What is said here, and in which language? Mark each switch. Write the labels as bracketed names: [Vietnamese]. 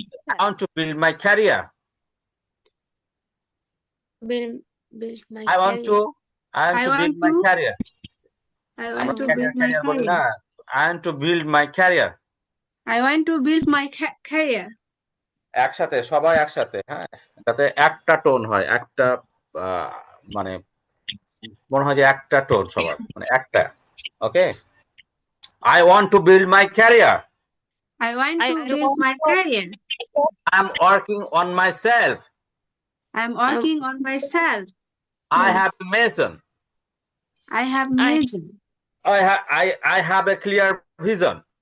[English] I want to build my career. build my I want career. to build my career. I [Bangla] আমরা [English] want to career build my [Bangla] career বলি না, [English] career. I want to build my career. I want to build my career. [Bangla] একসাথে, সবাই একসাথে, হ্যাঁ, যাতে একটা tone হয়, একটা মানে মনে হয় যে একটা টোন সবার, মানে একটা। [English] Okay, I want to build my career. I want to build my career. I'm working on myself. I'm working on myself. I have a mission. I have vision. I have a clear vision.